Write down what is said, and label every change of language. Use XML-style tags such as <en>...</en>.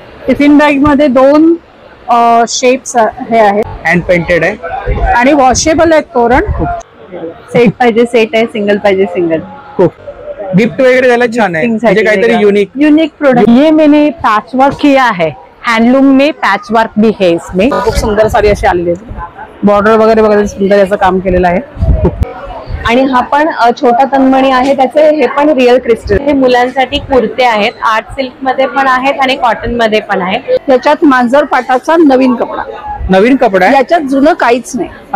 <mr>Tiffin bag मध्ये दोन shapes हे आहेत, हँड पेंटेड आहे आणि वॉशेबल आहेत तोरण। सेट पाहिजे सेट आहे, सिंगल पाहिजे सिंगल। गिफ्ट वगैरह द्यायला छान आहे, म्हणजे काहीतरी यूनिक प्रोडक्ट।</mr> <hi>ये मैंने पैच वर्क किया है, हैंडलूम में पैच वर्क भी है इसमें।</hi> <mr>खूप सुंदर साडी अशी आलेली आहे, बॉर्डर वगैरे बघा सुंदर याचं काम केलेलं आहे। आणि हा पण छोटा तन्मणी आहे, त्याचे हे पण रिअल क्रिस्टल। हे मुलांसाठी कुर्ते आहेत, आर्ट सिल्क मध्ये पण आहेत आणि कॉटन मध्ये पण आहेत। त्याच्यात मांजर पाटाचा नवीन कपडा आहे, याच्यात जुनं काहीच नाही।</mr>